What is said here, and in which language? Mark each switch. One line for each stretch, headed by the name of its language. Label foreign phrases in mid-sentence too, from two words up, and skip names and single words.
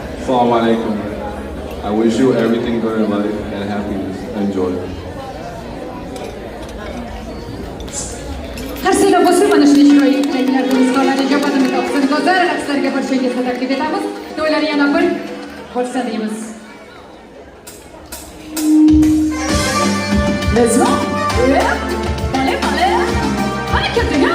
Arabic: السلام عليكم.
English: I wish you everything good in life and happiness. Enjoy.
Uzbek: Har sene bo'lsa mana shunday chiroyli tilaklar do'stlarga ijobatini topsin. Go'zal raqslarga barchangizga taklif etamiz. To'ylar yana bir bo'lsa deymiz.
English: Let's go.
Spanish: Vale, vale.
Uzbek: Ana ketdiga.